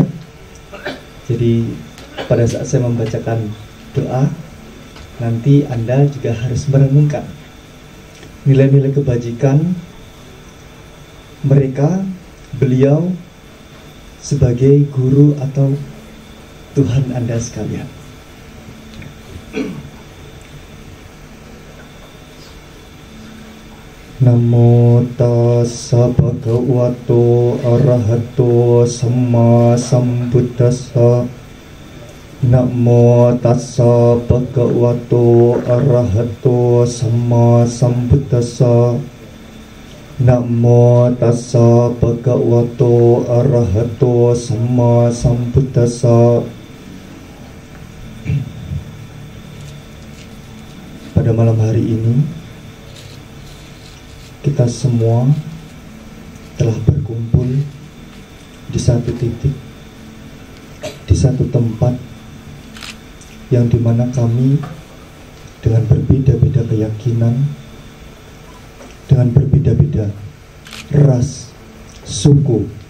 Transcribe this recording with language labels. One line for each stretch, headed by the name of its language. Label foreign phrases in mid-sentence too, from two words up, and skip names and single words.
Indonesian: Jadi pada saat saya membacakan doa, nanti Anda juga harus merenungkan nilai-nilai kebajikan mereka, beliau sebagai guru atau Tuhan Anda sekalian.
Pali: Namo tassa bhagavato arahato samma sambuddhassa. Namo tassa bhagavato arahato samma sambuddhassa. Namo tassa bhagavato arahato samma sambuddhassa.
Indonesian: Pada malam hari ini kita semua telah berkumpul di satu titik, di satu tempat yang dimana kami dengan berbeda-beda keyakinan, dengan berbeda-beda ras, suku,